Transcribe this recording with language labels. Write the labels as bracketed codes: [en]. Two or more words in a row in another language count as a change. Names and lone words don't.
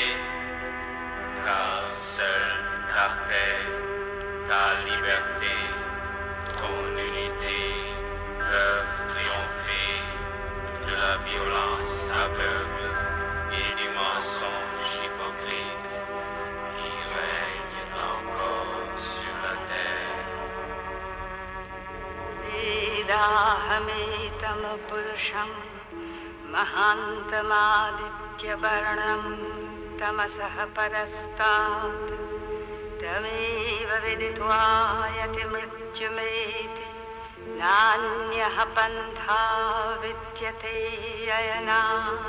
[fr] Car seule ta paix, ta liberté, ton unité peuvent triompher de la violence aveugle et du mensonge hypocrite qui règne encore sur la terre. [sa] वेदाहमेतं पुरुषं महान्तमादित्यवर्णं तमसः परस्तात् तमेव विदित्वा यतिमृत्युमेति नान्यः पन्था विद्यते अयनाय।